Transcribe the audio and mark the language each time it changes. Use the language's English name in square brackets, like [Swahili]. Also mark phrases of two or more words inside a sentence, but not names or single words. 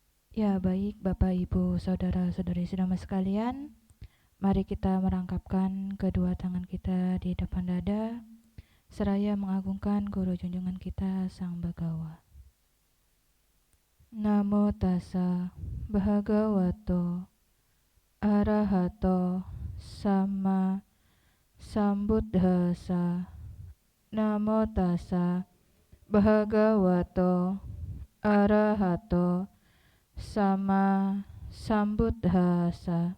[Indonesian] Ya, baik Bapak, Ibu, Saudara-saudari sedama sekalian, mari kita merangkapkan kedua tangan kita di depan dada, seraya mengagungkan Guru junjungan kita Sang Bagawa. [Pali] Namo tassa bhagavato arahato sama sambuddhassa. Namo tassa bhagavato arahato sama sambuddhassa.